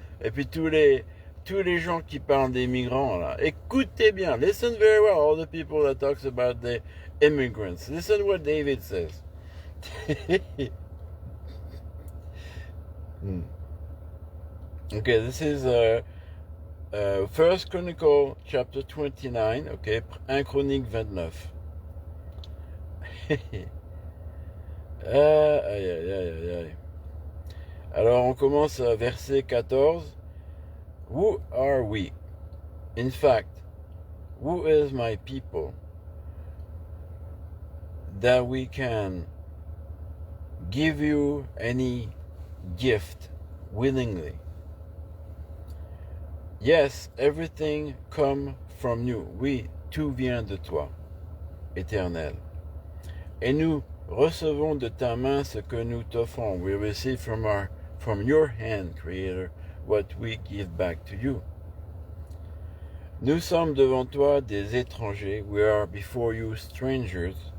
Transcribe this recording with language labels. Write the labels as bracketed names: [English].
[French] Et puis tous les gens qui parlent des migrants là, écoutez bien. [English] Listen very well, all the people that talks about the immigrants. Listen what David says. Okay, this is First Chronicle chapter 29. [French] Okay, 1 Chronique 29. Aïe, aïe, aïe, aïe. Alors on commence à verset 14. [English] Who are we? In fact, who is my people that we can give you any gift willingly? Yes, everything come from you. [French] Oui, tout vient de toi, Éternel. Et nous recevons de ta main ce que nous t'offrons. [English] We receive from your hand, Creator, what we give back to you. [French] Nous sommes devant toi des étrangers. [English] We are before you strangers.